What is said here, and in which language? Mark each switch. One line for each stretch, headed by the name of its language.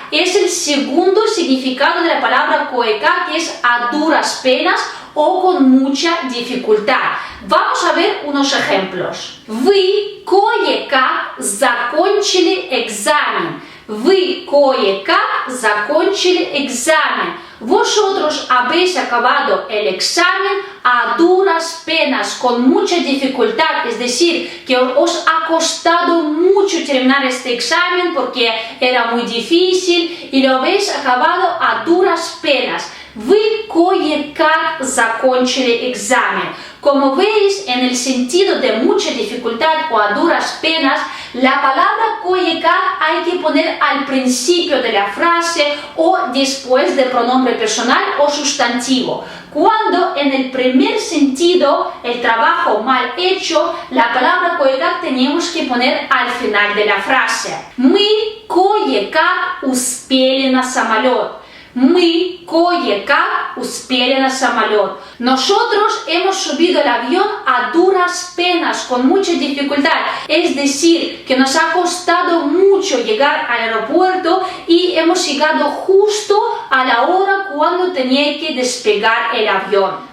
Spanish: Es el segundo significado de la palabra koye-kak, que es a duras penas o con mucha dificultad. Vamos a ver unos ejemplos.
Russian: Вы кое-как закончили экзамен. Вы кое-как закончили экзамен.
Spanish: Vosotros habéis acabado el examen a duras penas, con mucha dificultad, es decir, que os ha costado mucho terminar este examen porque era muy difícil y lo habéis acabado a duras penas.
Russian: Вы кое-как закончили экзамен.
Spanish: Como veis, en el sentido de mucha dificultad o a duras penas, la palabra koye-kak hay que poner al principio de la frase o después del pronombre personal o sustantivo. Cuando en el primer sentido, el trabajo mal hecho, la palabra koye-kak tenemos que poner al final de la frase.
Russian: Мы кое-как успели на самолет. Мы кое-как успели на самолет.
Spanish: Nosotros hemos subido el avión a duras penas, con mucha dificultad. Es decir, que nos ha costado mucho llegar al aeropuerto y hemos llegado justo a la hora cuando tenía que despegar el avión.